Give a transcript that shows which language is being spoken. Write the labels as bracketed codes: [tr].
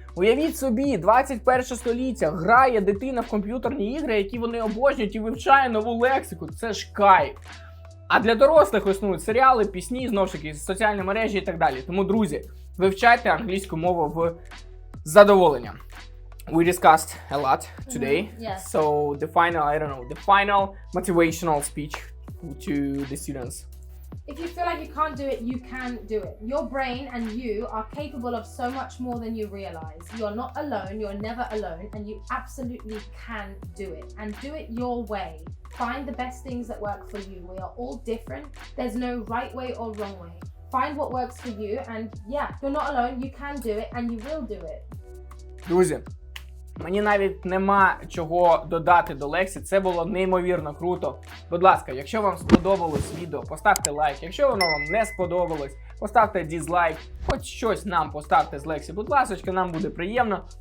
[uk] Уявіть собі, 21 століття, грає дитина в комп'ютерні ігри, які вони обожнюють і вивчає нову лексику. Це ж кайф. А для дорослих існують серіали, пісні, знову ж таки, соціальні мережі і так далі. Тому, друзі, вивчайте англійську мову в задоволення. [en] We discussed a lot today. Yes. So the final motivational speech to the students. If you feel like you can't do it, you can do it. Your brain and you are capable of so much more than you realize. You're not alone, you're never alone, and you absolutely can do it. And do it your way. Find the best things that work for you. We are all different. There's no right way or wrong way. Find what works for you, and yeah, you're not alone, you can do it, and you will do it. [uk] Друзі, мені навіть нема чого додати до лекції, це було неймовірно круто. Будь ласка, якщо вам сподобалось відео, поставте лайк. Якщо воно вам не сподобалось, поставте дізлайк. Хоч щось нам поставте з лекції, будь ласка, нам буде приємно.